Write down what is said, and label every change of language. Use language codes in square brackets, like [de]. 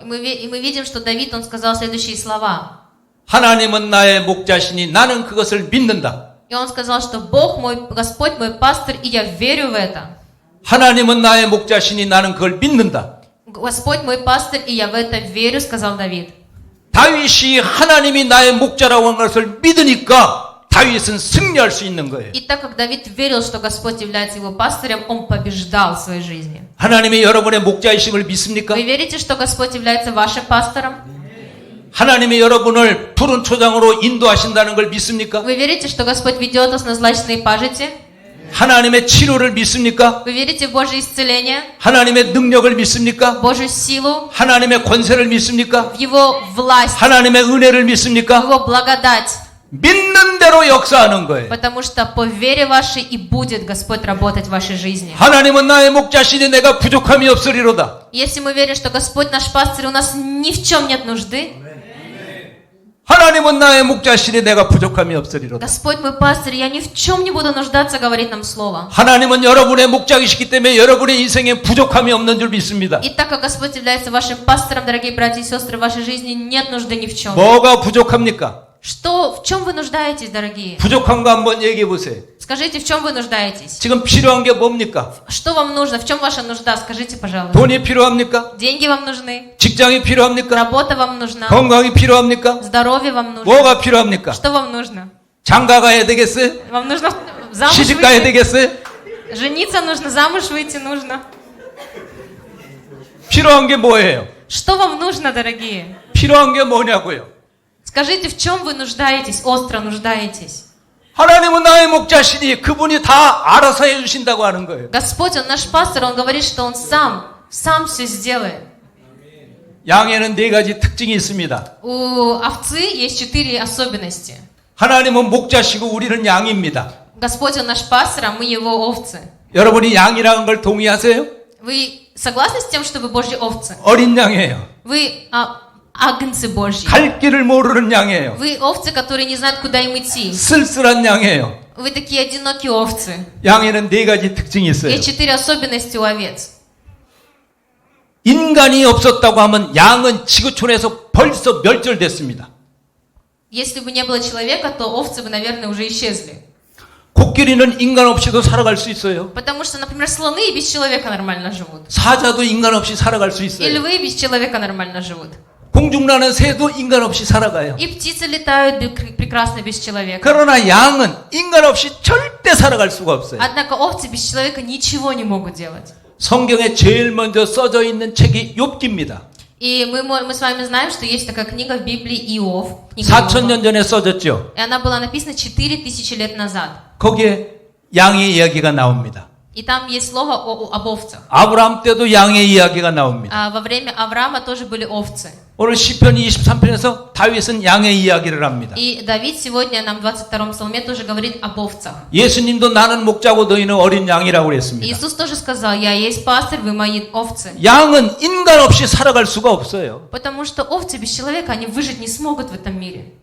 [ru] И мы видим, что Давид, он сказал следующие слова. [ko] 하나님은 나의 목자시니 나는 그것을 믿는다. [ru] И он сказал, что Бог мой, Господь мой пастырь, и я верю в это. [ko] 하나님은 나의 목자시니 나는 그걸 믿는다. [ru] Господь мой пастырь, и я в это верю, сказал Давид. [ko] 다윗이 하나님이 나의 목자라고 한 것을 믿으니까 다윗은 승리할 수 있는 거예요. [ru] И так как Давид верил, что Господь является его пастырем, он побеждал в своей жизни. [ko] 하나님이 여러분의 목자이심을 믿습니까? [ru] Вы верите, что Господь является вашим пастором? [ko] 하나님이 여러분을 푸른 초장으로 인도하신다는 걸 믿습니까? [ru] Вы верите, что Господь ведет вас на злачные пажити? [ko] 하나님의 치료를 믿습니까? [ru] Вы верите в Божье исцеление, [ko] 하나님의 능력을 믿습니까? [ru] Божью силу, [ko] 하나님의 권세를 믿습니까? [ru] в Его власть, [ko] 하나님의 은혜를 [ru] в [ko] 믿습니까? [ru] Его благодать? [ko] 믿는 대로 역사하는 거예요. [ru] Потому что по вере вашей и будет Господь работать в вашей жизни. [ko] 하나님은 나의 목자시니 내가 부족함이 없으리로다. [ru] Если мы верим, что Господь наш пастырь, у нас ни в чем нет нужды. [ko] 하나님은 나의 목자시니 내가 부족함이 없으리로다. [ru] Господь мой пастырь, я ни в чем не буду нуждаться, говорит нам слово. [ko] 하나님은 여러분의 목자이시기 때문에 여러분의 인생에 부족함이 없는 줄 믿습니다. [ru] И так как Господь является вашим пастором, дорогие братья и сестры, в вашей жизни нет нужды ни в чем. [ko] 뭐가 부족합니까? [ru] Что, в чем вы нуждаетесь, дорогие? [ko] 부족한 거 한번 얘기해 보세요. [ru] Скажите, в чем вы нуждаетесь? [ko] 지금 필요한 게 뭡니까? [ru] Что вам нужно? В чем ваша нужда? Скажите, пожалуйста. [ko] 돈이 필요합니까? [ru] Деньги вам нужны? [ko] 직장이 필요합니까? [ru] Работа вам нужна? [ko] 건강이 필요합니까? [ru] Здоровье вам нужно? [ko] 뭐가 필요합니까? [ru] Что вам нужно? [ko] 장가 가야 되겠어요? [ru] Вам нужно замуж [ko] 시집 가야 [ru] выйти? [ko] 되겠어요? [ru] Жениться нужно, замуж выйти нужно. [ko] 필요한 게 뭐예요? [ru] Что вам нужно, дорогие? [ko] 필요한 게 뭐냐고요? [ru] Скажите, в чем вы нуждаетесь, остро нуждаетесь? [ko] 하나님은 나의 목자시니 그분이 다 알아서 해주신다고 하는 거예요. [ru] Господь, Он наш пастор, Он говорит, что Он сам все сделает. [ko] 양에는 4가지 특징이 있습니다. [ru] У овцы есть 4 особенности. [ko] 하나님은 목자시고 우리는 양입니다. [ru] Господь, Он наш пастор, а мы Его овцы. [ko] 여러분이 양이라는 걸 동의하세요? [ru] Вы согласны с тем, что вы Божьи овцы? [ko] 어린 양이에요. [ru] Вы агнцы Божьи. [ko] 갈 길을 모르는 양이에요. [ru] Вы овцы, которые не знают, куда им идти. [ko] 쓸쓸한 양이에요. [ru] Вы такие одинокие овцы. [ko] 양에는 4가지 특징이 있어요. [ru] Есть 4 особенности у овец. [ko] 인간이 없었다고 하면 양은 지구촌에서 벌써 멸절됐습니다. [ru] Если бы не было человека, то овцы бы, наверное, уже исчезли. [ko] 코끼리는 인간 없이도 살아갈 수 있어요. [ru] Потому что, например, слоны и без человека нормально живут. [ko] 사자도 인간 없이 살아갈 수 [ru] И [ko] 있어요. [ru] львы без человека нормально живут. [ko] 공중나는 새도 인간 없이 살아가요. [ru] И птицы летают прекрасно без человека. [ko] 그러나 양은 인간 없이 절대 살아갈 수가 없어요. [ru] Однако овцы без человека ничего не могут делать. [ko] 성경에 제일 먼저 써져 있는 책이 욥기입니다. [ru] И мы с вами знаем, что есть такая книга в Библии Иов. Книга Иова. [ko] 4000년 전에 써졌죠. [ru] И она была написана 4000 лет назад. [ko] 거기에 양의 이야기가 나옵니다. [ru] И там есть слово об овцах. [ko] 아브라함 때도 양의 이야기가 나옵니다. [ru] Во время Авраама тоже были овцы. [ko] 오늘 시편 23편에서 다윗은 양의 이야기를 합니다. [ru] И Давид сегодня нам в 22-м псалме тоже говорит об овцах. [ko] 예수님도 나는 목자고 너희는 어린 양이라고 그랬습니다. [ru] Иисус тоже сказал: «Я есть пастырь, вы мои овцы». [ko] 양은 인간 없이 살아갈 수가 없어요. [ru] Потому что овцы без человека, они выжить не смогут в этом мире.